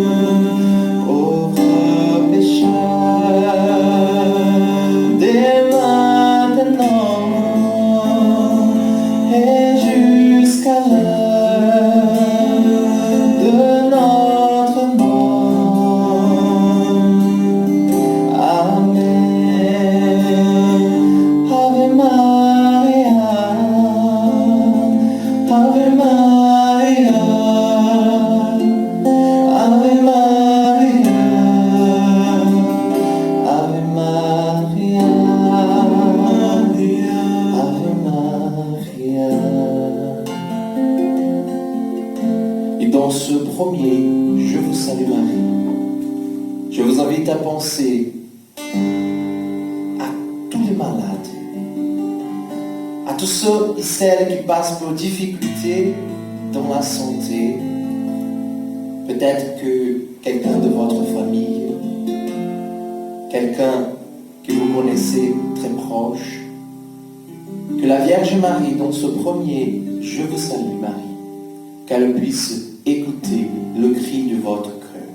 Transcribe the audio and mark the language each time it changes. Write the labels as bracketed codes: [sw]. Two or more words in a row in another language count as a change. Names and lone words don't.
[fr] pauvres pécheurs, dès maintenant et jusqu'à l'heure de notre mort. Amen. [la] Ave Maria, Ave Maria, Ave Maria, Ave Maria, Ave Maria. [fr] Et dans ce premier Je vous salue Marie, je vous invite à penser à tous les malades, à tous ceux et celles qui passent pour difficultés dans la santé. Peut-être que quelqu'un de votre famille, quelqu'un que vous connaissez très proche, que la Vierge Marie, dans ce premier Je vous salue Marie, qu'elle puisse écouter le cri de votre cœur.